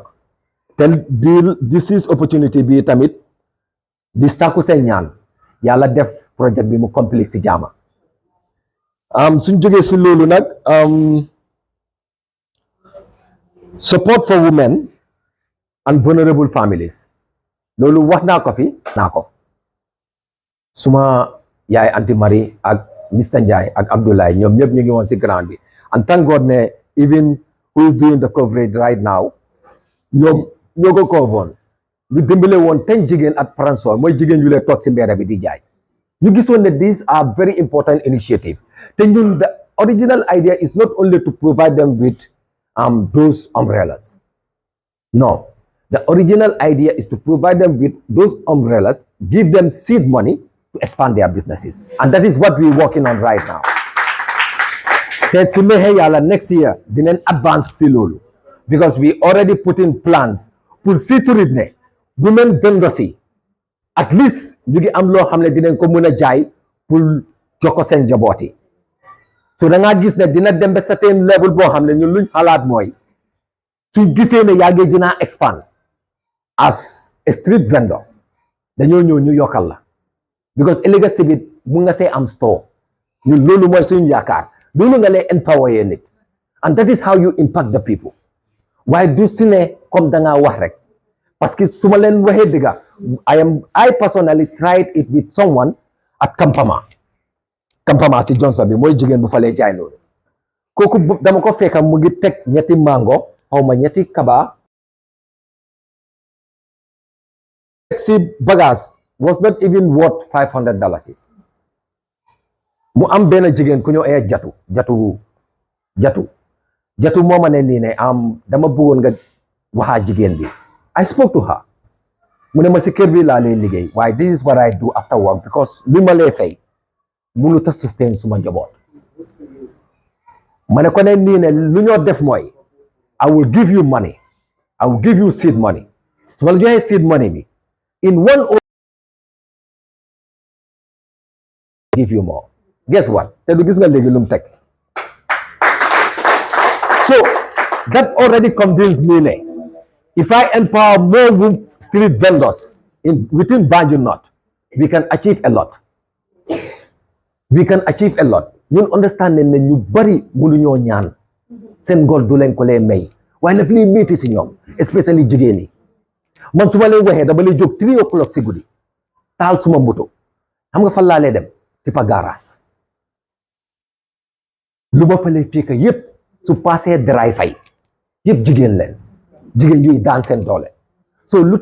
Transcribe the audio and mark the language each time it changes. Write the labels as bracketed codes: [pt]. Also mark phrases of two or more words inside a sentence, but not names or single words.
[wo] Tel [en] this is opportunity [wo] bi tamit di sàkku seen ñaan yàlla def projet bi mu complete si jaama. Suñ jógee si loolu nag [en] support for women and vulnerable families [wo] loolu wax naa ko fi naa ko suma yaay Anti Marie ak Mr Njie ak Abdoulaye ñoom ñëpp ñu ngi woon si ground bi [en] and thank God [wo] ne [en] even who is doing the coverage right now [wo] ñoom ñoo ko covoon ñu dimbale woon 10 jigéen at Paransol mooy jigéen yu lee toog si mbedd bi di jaay ñu gisoon ne [en] these are very important initiative [wo] te ñun [en] the original idea is not only to provide them with those umbrellas. No, the original idea is to provide them with those umbrellas, give them seed money to expand their businesses, and that is what we're working on right now. [wo] Te su neexee yàlla [en] next year [wo] dinañ advance si loolu [en] because we already put in plans [wo] pour [en] see to it [wo] ne [en] women vendors [wo] yi [en] at least [wo] ñu ngi am loo xam ne dinañ ko mën a jaay pour jox ko seen njaboot yi. So da ngaa gis ne dina dem ba [en] certain level [wo] boo xam ne ñun luñ xalaat mooy su gisee ne yaa ngi dinaa expand [en] as a street vendor [wo] dañoo ñëw ñu yokkal la because ëllëg si biir mu nga see am store ñun loolu mooy suñu yaakaar loolu nga lay empower nit [en] and that is how you impact the people. [wo] Waaye du si ne comme da ngaa wax rek [fr] parce que [wo] su ma leen waxee dëgga [en] I personally tried it with someone at Kampama [wo] si Johnson bi mooy jigéen bu falee jaay loolu kooku dama ko fekka mu ngi teg ñetti mango xaw ma ñetti kaba si bagage [en] was not even worth $500. [wo] mu am benn jigéen ku ñëw ay jatu moo ma ne nii ne dama bëggoon nga waxaa jigéen bi [en] I spoke to her [wo] mu ne ma si kër bi laa lay liggéey waaye [en] this is what I do after work because [wo] li ma lay fay munu ta sustain suma njaboot ma ne ko ne nii ne lu ñoo def mooy [en] I will give you money I will give you seed money [wo] su ma la joxee [en] seed money [wo] bi [en] in 1 hour give you more. Guess what? [wo] Te du gis nga léegi lu mu teg. [en] So that already convinced me ne if I empower more street vendors within Banjul North we can achieve a lot. We can achieve a lot. [wo] Ñun understand ne ñu bari mënu ñoo ñaan seen ngor du leen ko lay may waaye nag lii métti si ñoom especially jigéen yi man su ma leen waxee dama lay jóg 3 o'clock si guddi taal suma moto xam nga fan laa lay dem Tipa Garage lu ma fa lay fekk yëpp su passé daraay fay yëpp jigéen leen jigéen yuy daan seen doole so lu